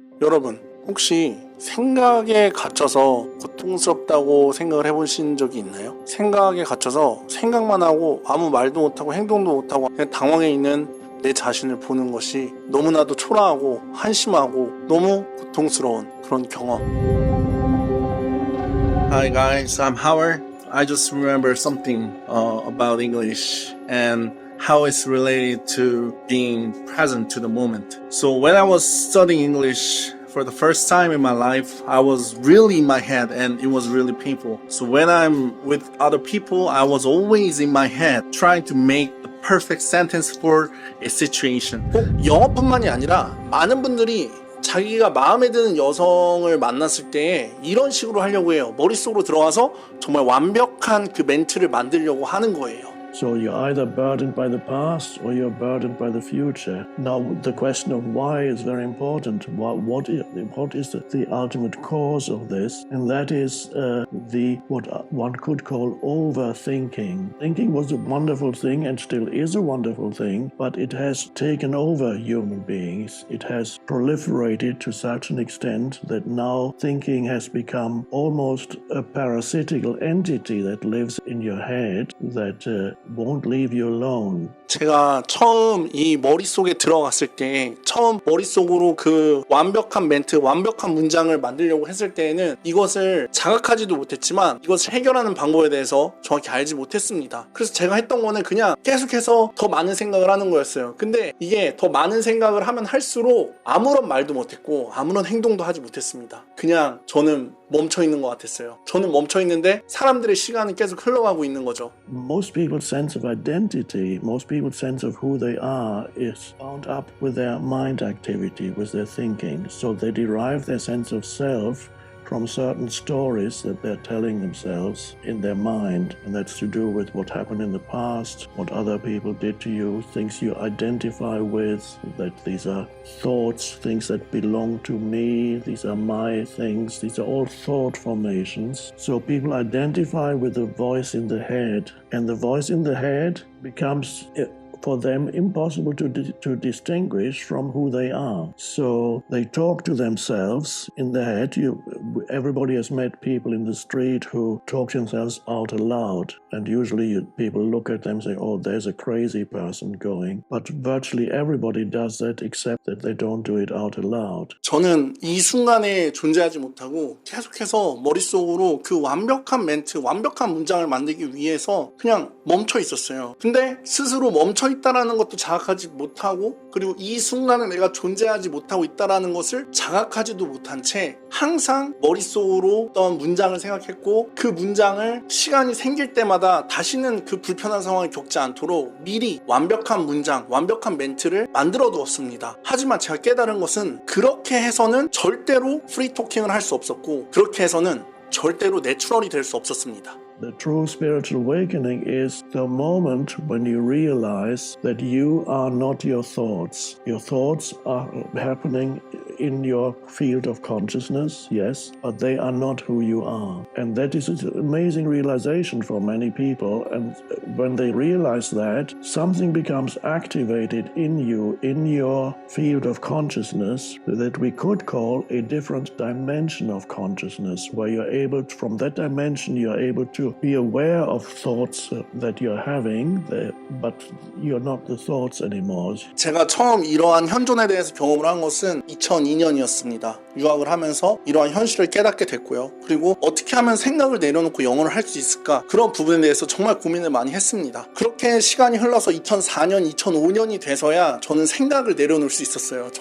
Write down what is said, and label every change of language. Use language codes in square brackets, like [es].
[ko] 여러분, 혹시 생각에 갇혀서 고통스럽다고 생각을 해보신 적이 있나요? 생각에 갇혀서 생각만 하고 아무 말도 못하고 행동도 못하고 그냥 당황해 있는 내 자신을 보는 것이 너무나도 초라하고 한심하고 너무 고통스러운 그런 경험. [en] Hi guys, I'm Howard. I just remember something about English and how it's related to being present to the moment. So when I was studying English for the first time in my life, I was really in my head and it was really painful. So when I'm with other people, I was always in my head trying to make the perfect sentence for a situation. [ko] 꼭 영어뿐만이 아니라 많은 분들이 자기가 마음에 드는 여성을 만났을 때 이런 식으로 하려고 해요. 머릿속으로 들어가서 정말 완벽한 그 멘트를 만들려고 하는 거예요. [en] So you're either burdened by the past or you're burdened by the future. Now the question of why is very important. What is the ultimate cause of this? And that is what one could call overthinking. Thinking was a wonderful thing and still is a wonderful thing, but it has taken over human beings. It has proliferated to such an extent that now thinking has become almost a parasitical entity that lives in your head that won't leave you alone. [ko] 제가 처음 이 머릿속에 들어갔을 때 처음 머릿속으로 그 완벽한 멘트, 완벽한 문장을 만들려고 했을 때에는 이것을 자각하지도 못했지만 이것을 해결하는 방법에 대해서 정확히 알지 못했습니다. 그래서 제가 했던 거는 그냥 계속해서 더 많은 생각을 하는 거였어요. 근데 이게 더 많은 생각을 하면 할수록 아무런 말도 못했고 아무런 행동도 하지 못했습니다. 그냥 저는 멈춰 있는 것 같았어요. 저는 멈춰 있는데 사람들의 시간은 계속 흘러가고 있는 거죠. [en] Most people's sense of identity, most people's sense of who they are is bound up with their mind activity, with their thinking. So they derive their sense of self from certain stories that they're telling themselves in their mind. And that's to do with what happened in the past, what other people did to you, things you identify with, that these are thoughts, things that belong to me, these are my things, these are all thought formations. So people identify with the voice in the head, and the voice in the head becomes for them impossible to distinguish from who they are. So they talk to themselves in their head. Everybody has met people in the street who talk to themselves out aloud, and usually people look at them and say, oh, there's a crazy person going. But virtually everybody does that except that they don't do it out aloud. [ko] 저는 이 순간에 존재하지 못하고 계속해서 머릿속으로 그 완벽한 멘트, 완벽한 문장을 만들기 위해서 그냥 멈춰 있었어요. 근데 스스로 멈춰 있다라는 것도 자각하지 못하고, 그리고 이 순간에 내가 존재하지 못하고 있다라는 것을 자각하지도 못한 채 항상 머릿속으로 어떤 문장을 생각했고, 그 문장을 시간이 생길 때마다 다시는 그 불편한 상황을 겪지 않도록 미리 완벽한 문장, 완벽한 멘트를 만들어 두었습니다. 하지만 제가 깨달은 것은 그렇게 해서는 절대로 프리토킹을 할 수 없었고, 그렇게 해서는 절대로 내추럴이 될 수 없었습니다. [en] The true spiritual awakening is the moment when you realize that you are not your thoughts. Your thoughts are happening in your field of consciousness, yes, but they are not who you are. And that is an amazing realization for many people. And when they realize that, something becomes activated in you, in your field of consciousness, that we could call a different dimension of consciousness, where you're able, from that dimension, you're able to be aware of thoughts that you're having, but you're not the thoughts anymore. [ko] 제가 처음 이러한 현존에 대해서 경험을 한 것은 2002년이었습니다. 유학을 하면서 이러한 현실을 깨닫게 됐고요. 그리고 어떻게 하면 생각을 내려놓고 영어를 할 수 있을까? 그런 부분에 대해서 정말 고민을 많이 했습니다. 그렇게 시간이 흘러서 2004년, 2005년이 돼서야 저는 생각을 내려놓을 수 있었어요.